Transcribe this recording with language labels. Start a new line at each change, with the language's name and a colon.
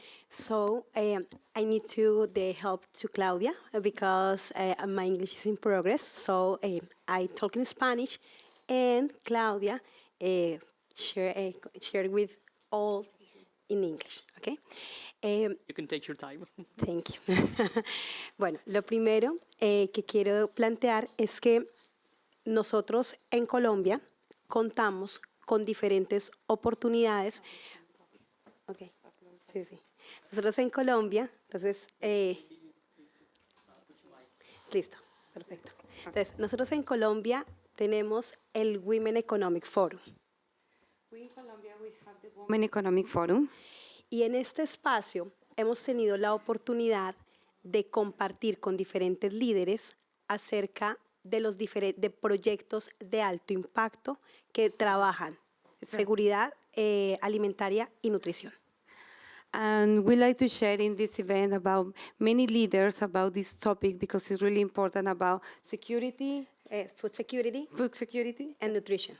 English: So I need the help to Claudia because my English is in progress. So I talk in Spanish, and Claudia share with all in English. Okay. You can take your time. Thank you.
Spanish: Bueno, lo primero que quiero plantear es que nosotros en Colombia contamos con diferentes oportunidades. Okay. Sí, sí. Nosotros en Colombia, entonces, listo, perfecto. Entonces, nosotros en Colombia tenemos el Women Economic Forum.
English: We in Colombia, we have the Women Economic Forum.
Spanish: Y en este espacio hemos tenido la oportunidad de compartir con diferentes líderes acerca de los de proyectos de alto impacto que trabajan seguridad alimentaria y nutrición.
English: And we like to share in this event about many leaders about this topic because it's really important about security, Food security and nutrition.